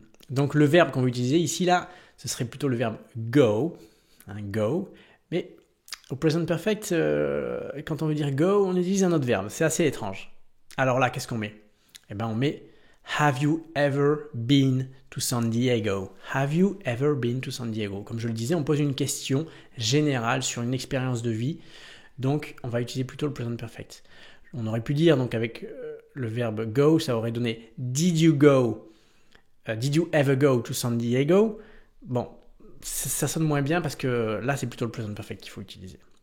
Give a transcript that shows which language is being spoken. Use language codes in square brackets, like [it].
[fr] Donc le verbe qu'on va utiliser ici, là, ce serait plutôt le verbe go. Go. Mais au present perfect, quand on veut dire go, on utilise un autre verbe. C'est assez étrange. Alors là, qu'est-ce qu'on met? On met [en] Have you ever been to San Diego? Have you ever been to San Diego? [fr] Comme je le disais, on pose une question générale sur une expérience de vie. Donc, on va utiliser plutôt le present perfect. On aurait pu dire, donc avec le verbe go, ça aurait donné [en] did you ever go to San Diego? [fr] Bon, ça sonne moins bien parce que là, c'est plutôt le present perfect qu'il faut utiliser.